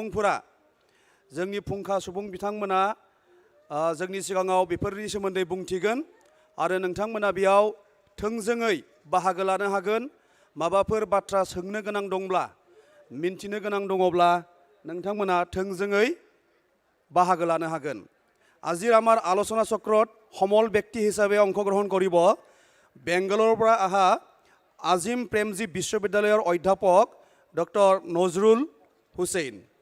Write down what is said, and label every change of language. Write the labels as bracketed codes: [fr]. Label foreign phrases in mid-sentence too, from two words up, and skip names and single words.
[brx] सुबुं बिथांमोना जोंनि सिगाङाव बेफोरनि सोमोन्दै बुंथिगोन आरो नोंथांमोना बेयाव थोंजोङै बाहागो लानो हागोन माबाफोर बाथ्रा सोंनो गोनां दंब्ला मिन्थिनो गोनां दङब्ला नोंथांमोना थोंजोङै बाहागो लानो हागोन [as] আজিৰ আমাৰ আলোচনা চক্ৰত সমল ব্যক্তি হিচাপে অংশগ্ৰহণ কৰিব বেংগালুৰুৰ পৰা অহা আজিম প্ৰেমজী বিশ্ববিদ্যালয়ৰ অধ্যাপক ডক্টৰ নজৰুল হুছেইন